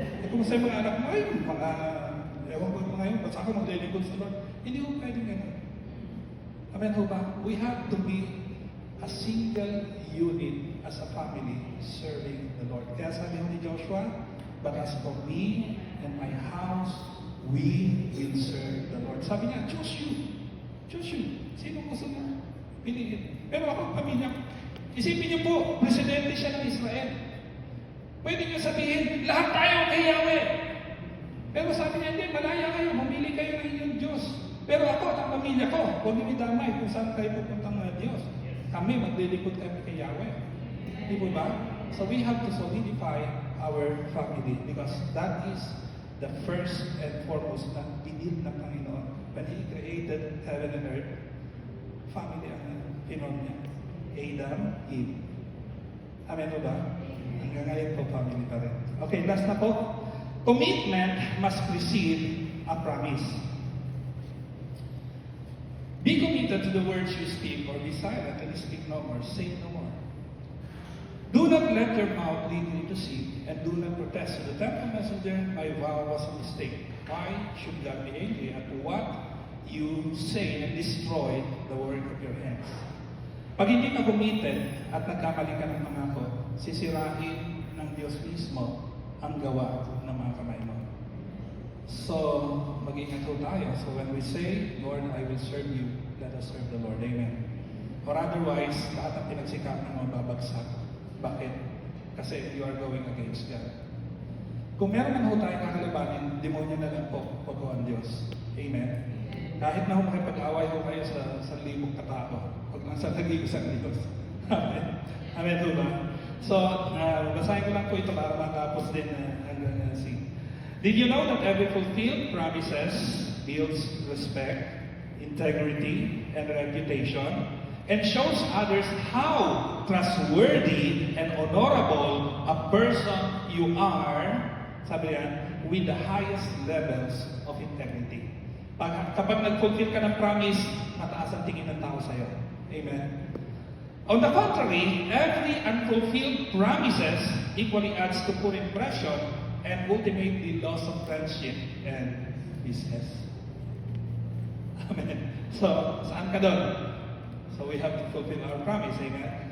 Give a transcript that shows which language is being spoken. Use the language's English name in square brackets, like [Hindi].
[Filipino] Kung sa'yo mga anak mo, ewan ko ngayon, basta ako maglilingkod sa Lord. Hindi ko pwedeng gano'n. Amen ho ba? [English] We have to be a single unit as a family serving the Lord. [Filipino] Kaya sabi ni Joshua, [English] but as for me and my house, we will serve the Lord. [Filipino] Sabi niya, [English] choose you. Choose you. [Filipino] Sino gusto mo piliin? Pero ako, pamilya ko. Isipin niyo po, presidente siya ng Israel. Pwede niyo sabihin, lahat tayo kay Yahweh. Pero sabi niya, hindi, malaya kayo, mamili kayo ng inyong Diyos. Pero ako at ang pamilya ko, huwag niyo idamay kung saan kayo pupuntang mga Diyos. Kami, maglilingkod kami kay Yahweh. Di po ba? [English] So we have to solidify our family because that is the first and foremost [Filipino] na binil ng Panginoon. [English] When He created heaven and earth, family [Filipino] ang pinon niya. [English] Adam, Eve. [Filipino] Amen po ba? Hanggang ngayon po, family pa rin. Okay, last na po. [English] Commitment must precede a promise. Be committed to the words you speak, or be silent and speak no more, say no more. Do not let your mouth lead you to sin, and do not protest to the temple messenger, my vow was a mistake. Why should God be angry at what you say and destroy the work of your hands? [Filipino] Pag hindi ka committed at nagkamali ka ng pangako, sisirain ng Diyos mismo ang gawa ng mga kamay mo. So, mag-ingat po tayo. [English] So when we say, Lord, I will serve you, let us serve the Lord. Amen. Or otherwise, [Filipino] lahat ng pinagsikapan mo babagsak. Bakit? Kasi [English] you are going against God. [Filipino] Kung meron man ho tayong kakalabanin, demonyo na lang po, huwag ang Diyos. Amen. Kahit na ho makipag-away ho kayo sa libong katao, huwag lang sa nag-iisang Diyos. Amen. Amen ho ba? So, basahin ko lang po ito para matapos din hanggang sing. [English] Did you know that every fulfilled promises builds respect, integrity, and reputation, and shows others how trustworthy and honorable a person you are, [Filipino] sabi yan, [English] with the highest levels of integrity. [Filipino] Kapag nag-fulfill ka ng promise, mataas ang tingin ng tao sa'yo. Amen. [English] On the contrary, every unfulfilled promises equally adds to poor impression and ultimately loss of friendship and business. Amen. So, [Filipino] saan ka doon? [English] So we have to fulfill our promise, amen?